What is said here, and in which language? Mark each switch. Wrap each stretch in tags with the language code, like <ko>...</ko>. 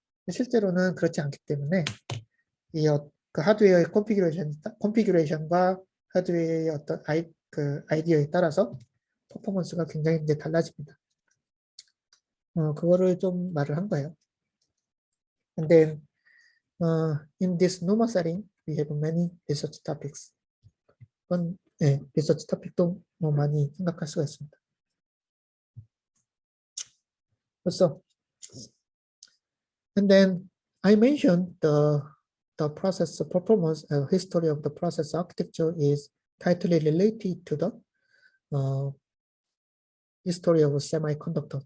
<ko>실제로는 그렇지 않기 때문에 이 그 하드웨어의 컨피규레이션과 하드웨어의 어떤 아이디어에 따라서 퍼포먼스가 굉장히 이제 달라집니다. 그거를 좀 말을 한 거예요.</ko> <en>And then in this NUMA setting, we have many research topics.</en> <ko>네, 리서치 토픽도 뭐 많이 생각할 수가 있습니다.</ko> <en>그래서, and then I mentioned the process performance history of the process architecture is tightly related to the history of semiconductor.</en>